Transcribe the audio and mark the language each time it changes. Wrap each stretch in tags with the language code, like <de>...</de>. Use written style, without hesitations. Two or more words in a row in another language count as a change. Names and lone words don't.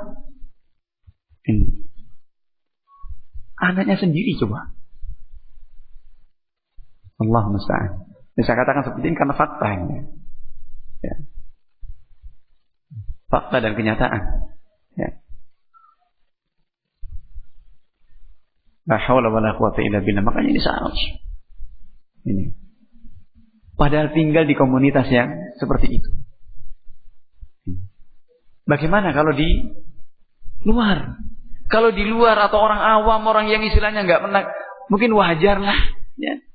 <id>Anaknya sendiri coba.</id> <ar>الله المستعان.</ar> <id>Saya katakan seperti ini karena fakta ini, ya. Fakta dan kenyataan, ya.</id> <ar>لا حول ولا قوة إلا بالله.</ar> <id>Makanya ini salah. Ini. Padahal tinggal di komunitas yang seperti itu. Bagaimana kalau di luar? Kalau di luar atau orang awam, orang yang istilahnya nggak pernah, mungkin wajar lah, ya.</id>